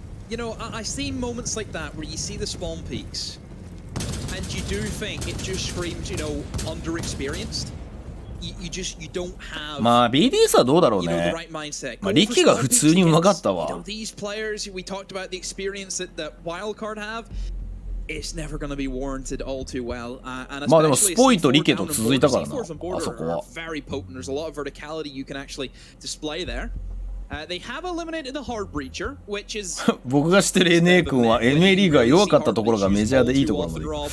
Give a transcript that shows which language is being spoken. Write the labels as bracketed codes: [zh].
[en] You know, I've seen moments like that where you see the spawn peaks, and you do think it just screams, you know, underexperienced. You don't have. [ja] まあ BDS はどうだろうね。まあ力が普通にうまかったわ。 [en] These players, we talked about the experience that Wildcard have. It's never going to be warranted all too well. [ja] まあでもスポイとリケと続いたからな、あそこは。 [en] Very potent. There's a lot of verticality you can actually display there. They have eliminated the hard breacher, which is [ja] 僕が知ってる NA 君は NA リーグが弱かったところがメジャーでいいところまで。